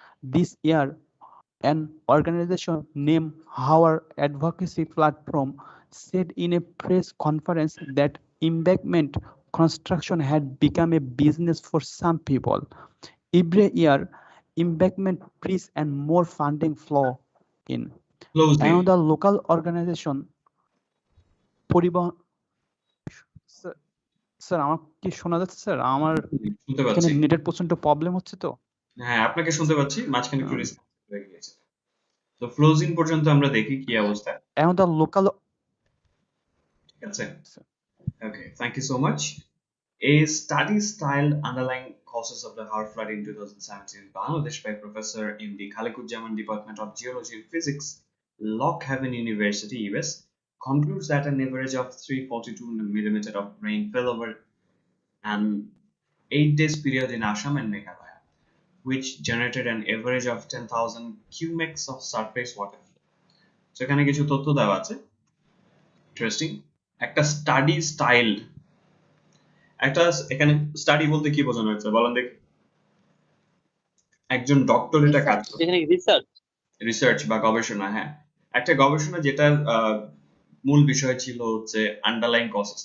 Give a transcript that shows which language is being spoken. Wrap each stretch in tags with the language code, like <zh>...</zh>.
<en>This year, an organization named Our Advocacy Platform said in a press conference that embankment construction had become a business for some people. Every year, embankment breach and more funding flow in. Close in. Another local organization,</en> <bn>পরিবহন sir আমার কি শোনা যাচ্ছে sir? আমার শুনতে এখানে পাচ্ছি। নেটের প্রচন্ড প্রবলেম হচ্ছে তো। হ্যাঁ, আপনাকে শুনতে পাচ্ছি, মাঝখানে একটু ডিসকানেক্ট হয়ে গিয়েছে। তো ক্লোজ ইন পর্যন্ত আমরা দেখি কি অবস্থা।</bn> <en>Another local,</en> <bn>ঠিক আছে?</bn> <en>Okay, thank you so much. A study styled underlying causes of the Har flood in 2017 in Bangladesh by Professor in the Khalikuজ্জামান Department of Geology and Physics, Haven University, US, concludes that an average of 342 millimeter of rain fell over an 8 days period in Assam and Meghalaya, which generated an average of 10,000 cumex of surface water.</en> <bn>So এখানে কিছু তথ্য দেওয়া আছে, interesting. একটা study style, একটা এখানে study বলতে কি বোঝানো হচ্ছে বলেন দেখি? একজন ডক্টর এটা কাজ করে, এখানে রিসার্চ বা গবেষণা। হ্যাঁ, একটা গবেষণা যেটার মূল বিষয় ছিল হচ্ছে আন্ডারলাইং কজেস।</bn>